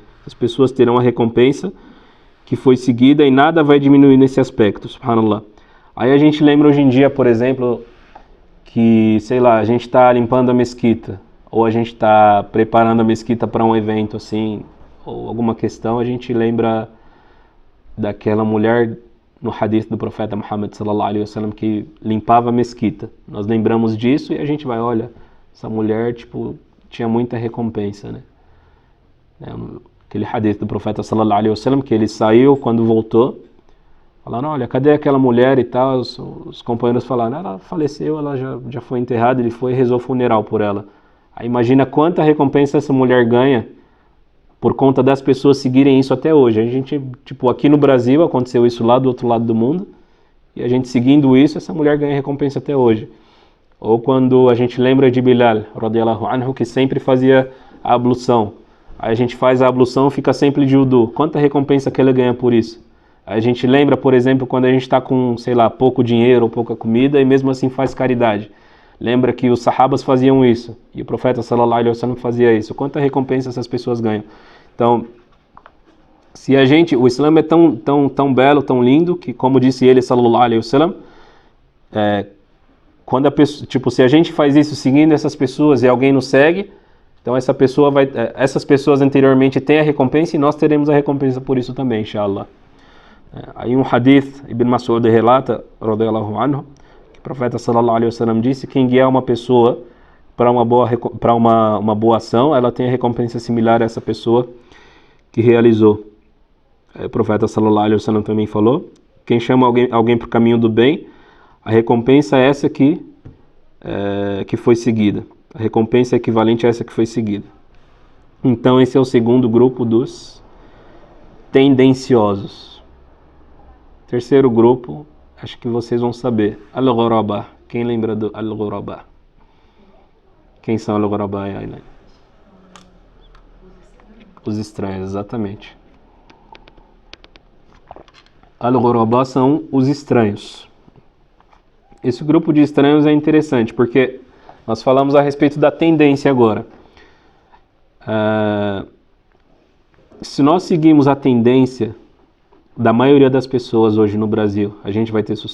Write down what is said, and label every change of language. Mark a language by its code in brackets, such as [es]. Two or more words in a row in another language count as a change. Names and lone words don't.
[pt] As pessoas terão a recompensa que foi seguida e nada vai diminuir nesse aspecto, subhanallah. Aí a gente lembra hoje em dia, por exemplo, que, sei lá, a gente está limpando a mesquita, ou a gente está preparando a mesquita para um evento assim, ou alguma questão, a gente lembra daquela mulher no hadith do profeta Muhammad [ar] صلى الله عليه وسلم [pt] que limpava a mesquita. Nós lembramos disso e a gente vai, olha, essa mulher, tipo, tinha muita recompensa, né? Aquele hadith do profeta [ar] صلى الله عليه وسلم [pt] que ele saiu, quando voltou, falaram, olha, cadê aquela mulher e tal? Os companheiros falaram, ela faleceu, ela já foi enterrada, ele foi e rezou o funeral por ela. Aí imagina quanta recompensa essa mulher ganha por conta das pessoas seguirem isso até hoje. A gente, tipo, aqui no Brasil aconteceu isso lá do outro lado do mundo, e a gente seguindo isso, essa mulher ganha recompensa até hoje. Ou quando a gente lembra de Bilal, [ar] رضي الله عنه, [pt] que sempre fazia a ablução. Aí a gente faz a ablução, fica sempre de wudu. Quanta recompensa que ele ganha por isso? Aí a gente lembra, por exemplo, quando a gente está com, sei lá, pouco dinheiro ou pouca comida e mesmo assim faz caridade. Lembra que os sahabas faziam isso e o profeta [ar] صلى الله عليه وسلم [pt] fazia isso. Quanta recompensa essas pessoas ganham? Então, se a gente, o Islã é tão belo, tão lindo, que como disse ele [ar] صلى الله عليه وسلم, [pt] quando a pessoa, tipo, se a gente faz isso seguindo essas pessoas e alguém nos segue, então essas pessoas anteriormente têm a recompensa e nós teremos a recompensa por isso também, inshallah. Aí um hadith, Ibn Mas'ud relata, [ar] رضي الله عنه, [pt] que o profeta [ar] صلى الله عليه وسلم [pt] disse: quem guiar uma pessoa para uma boa ação, ela tem a recompensa similar a essa pessoa que realizou. Aí o profeta [ar] صلى الله عليه وسلم [pt] também falou: quem chama alguém para o caminho do bem, a recompensa é essa que foi seguida. A recompensa é equivalente a essa que foi seguida. Então esse é o segundo grupo dos tendenciosos. Terceiro grupo, acho que vocês vão saber. Al-Ghuraba. Quem lembra do Al-Ghuraba? Quem são Al-Ghuraba, Aylan? Os estranhos, exatamente. Al-Ghuraba são os estranhos. Esse grupo de estranhos é interessante, porque nós falamos a respeito da tendência agora. Se nós seguimos a tendência da maioria das pessoas hoje no Brasil, a gente vai ter sucesso?